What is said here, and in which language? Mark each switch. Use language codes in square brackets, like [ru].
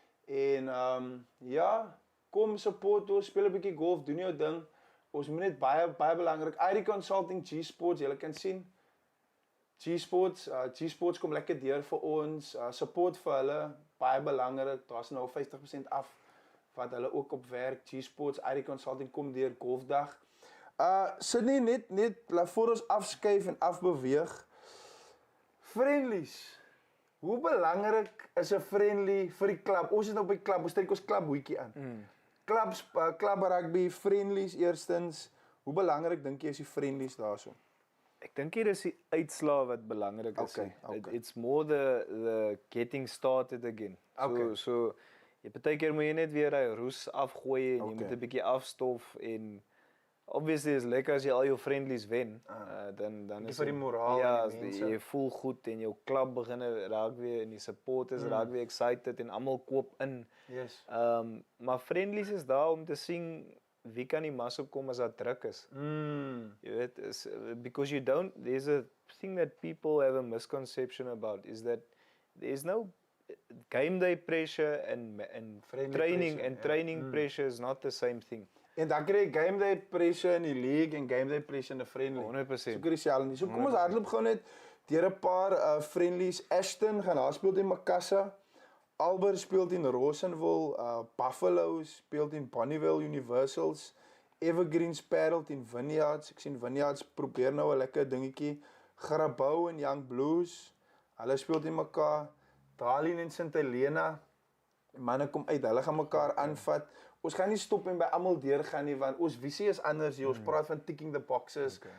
[af] En ja, kom support ons, speel 'n bietjie golf, doen jou ding. Ons moet net baie belangrik. ID Consulting, G-Sports, julle kan sien. G-Sports kom lekker deur vir ons. Support vir hulle, baie belangrik. Daar's nou 50% af wat hulle ook op werk. G-Sports, ID Consulting kom deur golfdag. Sidney, net voor ons afskuif en afbeweeg. Friendlies. Hoe belangrik is 'n friendly vir die klub? Ons is nou by klub, ons trek ons klubhoedjie aan. Klub rugby, friendlies eerstens. Hoe belangrik dink jy is die friendlies daarso? Ek dink hier is die uitslaa wat belangrik is. [en] Okay. It's more the getting started again. [af] So jy partykeer moet jy net weer daai roes afgooi en jy moet 'n bietjie afstof en obviously is lekker as jy al jou friendlies wen, dan is vir die moraal ja, en die mense. jy voel goed en jou klub begin raak weer en die supporters raak weer excited en almal koop in. [en] Yes. [af] Maar friendlies is daar om te sien wie kan die mas opkom as daar druk is. Jy weet, [en] because there's a thing that people have a misconception about is that there is no game day pressure and training pressure is not the same thing. [af] En dan kry jy game day pressure in die league en game day pressure in 'n friendly. 100%. So kry jy dieselfde nie. So kom ons hardloop gou net deur 'n paar friendlies. Ashton gaan daar speel teen Makassa. Albert speel teen Rosenville, Buffalo speel teen Bonnievale Universals. Evergreens Parel teen Vineyards. Ek sien Vineyards probeer nou 'n lekker dingetjie. Grabouw en Young Blues. Hulle speel teen mekaar. Darlene en St Helena. Die manne kom uit, hulle gaan mekaar aanvat. Ons gaan nie stop en by almal deurgaan nie, want ons visie is anders hier. Ons praat van [en] ticking the boxes.